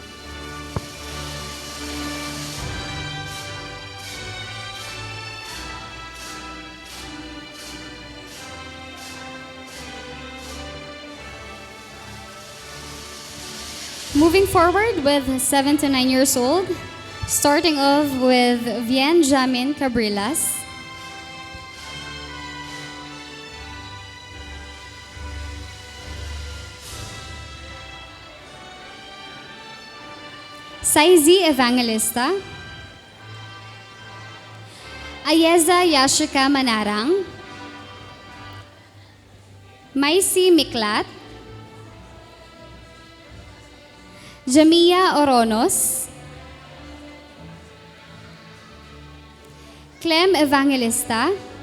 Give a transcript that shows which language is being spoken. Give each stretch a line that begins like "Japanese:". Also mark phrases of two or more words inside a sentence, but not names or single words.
English: Moving forward with 7 to 9 years old, starting off with Vien Jamin Cabrilas, Saizi Evangelista, Ayeza Yashika Manarang, Maisi Miklat, Jamia Oronos, Clem Evangelista,